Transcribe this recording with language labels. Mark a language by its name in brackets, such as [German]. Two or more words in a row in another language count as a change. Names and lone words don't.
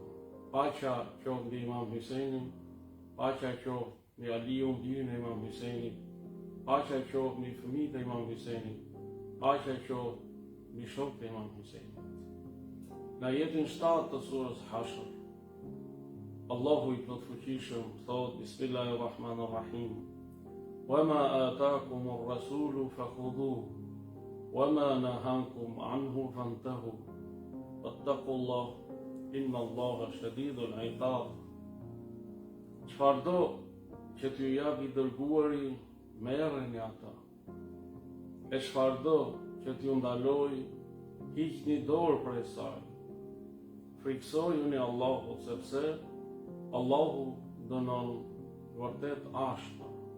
[Albanian] Paqja qoftë mbi Imam Husejnin, paqja qoftë mbi Aliun, birin e Imam Husejnit, paqja qoftë mbi fëmijët e Imam Husejnit, paqja qoftë mbi shokët e Imam Husejnit. Në ajetin 7 të surës Hashr, Allahu i plotfuqishëm thot: Bismillahirrahmanirrahim. [Arabic] وما آتاكم الرسول فخذوه وما نهاكم عنه فانتهوا واتقوا الله إن الله شديد العقاب. [Albanian] Çfarëdo që t'ju jap i dërguari, merreni ata. E çfarëdo që t'ju ndaloj, hiqni dorë prej saj. Friksojuni Allahut, sepse Allahu dënon vërtet ashpër.